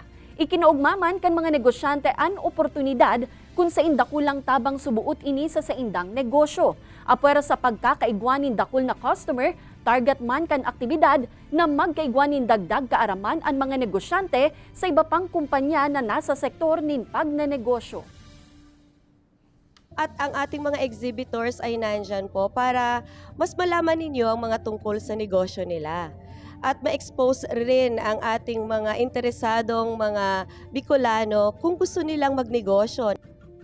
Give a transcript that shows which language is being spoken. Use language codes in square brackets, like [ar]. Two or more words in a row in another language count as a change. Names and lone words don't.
[bik] Ikinaugmaman kan mga negosyante an oportunidad kung sa indakulang tabang subuot ini sa saindang negosyo. Apwera sa pagkakaigwanin dakul na customer, target man kan aktibidad na magkaigwanin dagdag kaaraman ang mga negosyante sa iba pang kumpanya na nasa sektor nin pagnanegosyo. [tl] At ang ating mga exhibitors ay nandyan po para mas malaman ninyo ang mga tungkol sa negosyo nila. At ma-expose rin ang ating mga interesadong mga Bicolano kung gusto nilang magnegosyo.